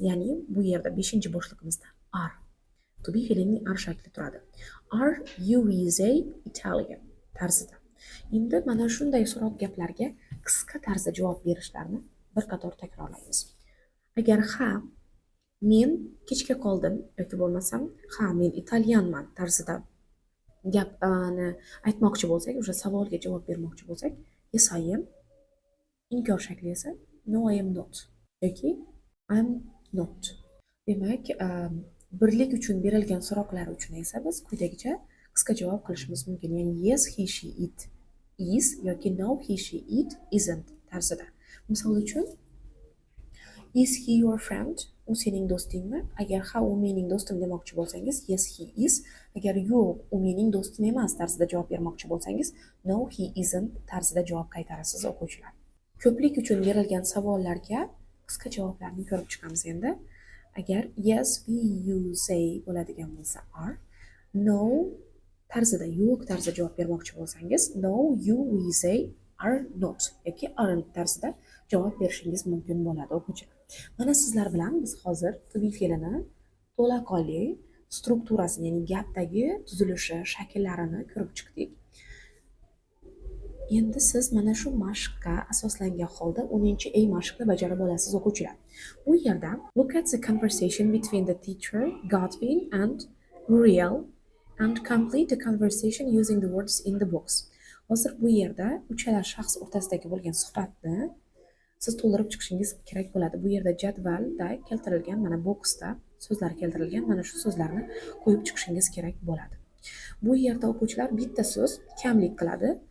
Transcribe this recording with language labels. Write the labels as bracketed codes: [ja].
[uz] Ya'ni bu yerda 5-boshlig'imizda are. To be fe'lining are shakli turadi. [en] Are you, we, they Italian [uz] tarzida. Endi mana shunday so'roq gaplarga qisqa tarzda javob berishlarni bir qator takrorlaymiz. Agar ha, men kechga qoldim yoki bo'lmasam ha, men italyanman tarzida gapni aytmoqchi bo'lsak, o'sha savolga javob bermoqchi bo'lsak, [en] yes I am. [uz] Inkor shakli esa [en] no I am not [uz] yoki [en] I am not. [uz] Demak, birlik uchun berilgan so'roqlar uchun esa biz quyidagicha qisqa javob qilishimiz mumkin. Ya'ni [en] yes, he, she, it is [uz] yoki [en] no, he, she, it isn't [uz] tarzida. Misol uchun, [en] is he your friend? [uz] U sening do'stingmi? Agar ha, u mening do'stim demoqchi bo'lsangiz, [en] yes, he is. [uz] Agar yo'q, u mening do'stim emas tarzida javob bermoqchi bo'lsangiz, [en] no, he isn't [uz] tarzida javob qaytarasiz o'quvchilar. Ko'plik uchun berilgan savollarga qisqa javoblarni ko'rib chiqamiz endi. Agar [en] yes, we, you, say [uz] bo'ladigan bo'lsa are, no tarzida, yo'q tarzida javob bermoqchi bo'lsangiz [en] no, you, we, say are not [uz] yoki [en] aren't [uz] tarzida javob berishingiz mumkin bo'ladi o'quvchilar. Mana sizlar bilan biz hozir to be fe'lini to'laqonli strukturasini, ya'ni gapdagi tuzilishi, shakllarini ko'rib chiqdik. Endi siz mana shu mashqqa asoslangan holda 10A mashqni bajarib olasiz o'quvchilar. Bu yerda [en] look at the conversation between the teacher, Godwin and Muriel and complete the conversation using the words in the box. [uz] Hozir bu yerda uchala shaxs o'rtasidagi bo'lgan suhbatni siz to'ldirib chiqishingiz kerak bo'ladi. Bu yerda jadvalda keltirilgan, mana boksda so'zlar keltirilgan, mana shu so'zlarni qo'yib chiqishingiz kerak bo'ladi. Bu yerda o'quvchilar bitta so'z kamlik qiladi.